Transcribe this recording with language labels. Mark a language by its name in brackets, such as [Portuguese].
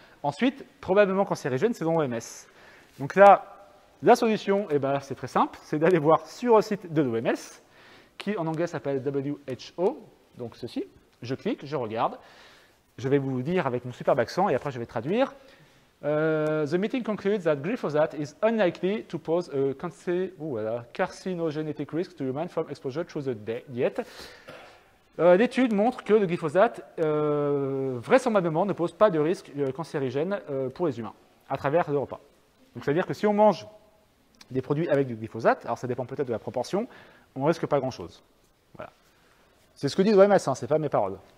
[French] Ensuite, probablement cancérigène, c'est dans l'OMS. Donc là, la solution, c'est très simple, c'est d'aller voir sur le site de l'OMS, qui en anglais s'appelle WHO, donc ceci, je clique, je regarde, je vais vous dire avec mon superbe accent, et après je vais traduire. [English] The meeting concludes that glyphosate is unlikely to pose a carcinogenic risk to humans from exposure through the diet. [French] L'étude montre que le glyphosate, vraisemblablement, ne pose pas de risque cancérigène pour les humains à travers le repas. Donc, c'est-à-dire que si on mange des produits avec du glyphosate, alors ça dépend peut-être de la proportion, on ne risque pas grand-chose. Voilà. C'est ce que dit l'OMS, hein, ce n'est pas mes paroles.